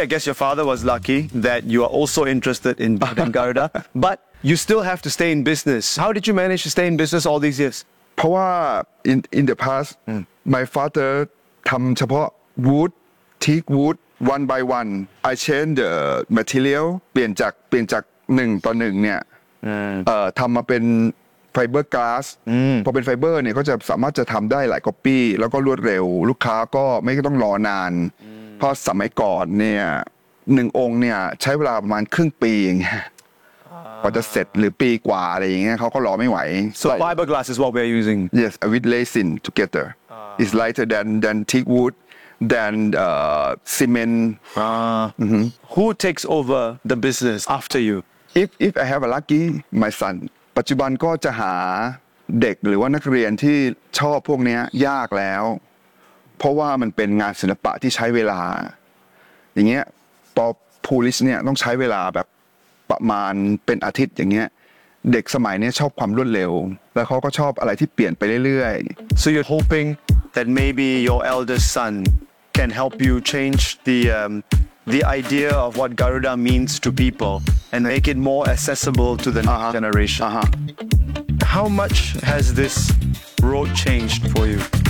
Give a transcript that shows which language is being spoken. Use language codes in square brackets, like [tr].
[en] I guess your father was lucky that you are also interested in building Garuda. But you still have to stay in business. How did you manage to stay in business all these years? In the past, my father tam chapot wood, teak wood, one by one. I change the material. [th] เปลี่ยนจาก1 ต่อ 1 เนี่ย ทำมาเป็น fiber glass พอเป็น fiber เนี่ยก็จะสามารถจะทำได้หลายก๊อปปี้แล้วก็รวดเร็วลูกค้าก็ไม่ต้องรอนาน เพราะสมัยก่อนเนี่ย 1 องค์เนี่ยใช้เวลาประมาณครึ่งปีอย่างเงี้ยกว่าจะเสร็จหรือปีกว่าอะไรอย่างเงี้ยเขาก็รอไม่ไหว [en] So fiber glass is what we are using? Yes, with resin together. It's lighter than teak wood, than cement. Who takes over the business after you? If I have a lucky, my son. [th] ปัจจุบัน ก็จะหาเด็กหรือว่านักเรียนที่ชอบพวกนี้ยากแล้ว เพราะว่ามันเป็นงานศิลปะที่ใช้เวลา อย่างเงี้ย polish เนี่ยต้องใช้เวลาแบบประมาณเป็นอาทิตย์อย่างเงี้ย เด็กสมัยนี้ชอบความรวดเร็ว แล้วเขาก็ชอบอะไรที่เปลี่ยนไปเรื่อยๆ [en] So you're hoping that maybe your eldest son can help you change the idea of what Garuda means to people and make it more accessible to the next generation. How much has this road changed for you?